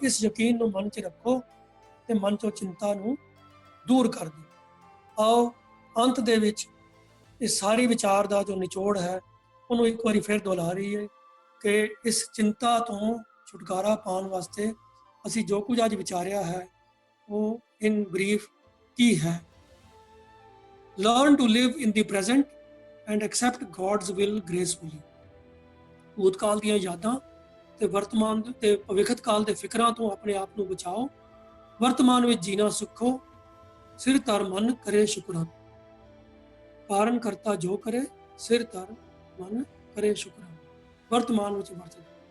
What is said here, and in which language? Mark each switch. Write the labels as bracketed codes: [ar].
[pa] ਇਸ ਯਕੀਨ ਨੂੰ ਮਨ 'ਚ ਰੱਖੋ ਤੇ ਮਨ 'ਚੋਂ ਚਿੰਤਾ ਨੂੰ ਦੂਰ ਕਰ ਦਿਓ। ਆਓ ਅੰਤ ਦੇ ਵਿੱਚ ਇਸ ਸਾਰੀ ਵਿਚਾਰ ਦਾ ਜੋ ਨਿਚੋੜ ਹੈ ਉਹਨੂੰ ਇੱਕ ਵਾਰੀ ਫਿਰ ਦੁਹਰਾ ਰਹੀਏ ਕਿ ਇਸ ਚਿੰਤਾ ਤੋਂ ਛੁਟਕਾਰਾ ਪਾਉਣ ਵਾਸਤੇ ਅਸੀਂ ਜੋ ਕੁਝ ਅੱਜ ਵਿਚਾਰਿਆ ਹੈ ਉਹ [en] in brief [pa] ਕੀ ਹੈ। [en] Learn to live in the present and accept God's will gracefully. [pa] ਭੂਤਕਾਲ ਦੀਆਂ ਯਾਦਾਂ ਤੇ ਵਰਤਮਾਨ ਤੇ ਭਵਿੱਖਤ ਕਾਲ ਦੇ ਫਿਕਰਾਂ ਤੋਂ ਆਪਣੇ ਆਪ ਨੂੰ ਬਚਾਓ। ਵਰਤਮਾਨ ਵਿੱਚ ਜੀਣਾ ਸਿੱਖੋ। ਸਿਰ ਧਰ ਮਨ ਕਰੇ ਸ਼ੁਕਰਾਨ। ਕਾਰਨ ਕਰਤਾ ਜੋ ਕਰੇ, ਸਿਰ ਧਰ ਮਨ ਕਰੇ ਸ਼ੁਕਰਾਨ। ਵਰਤਮਾਨ ਵਿੱਚ ਵਰਤੋ।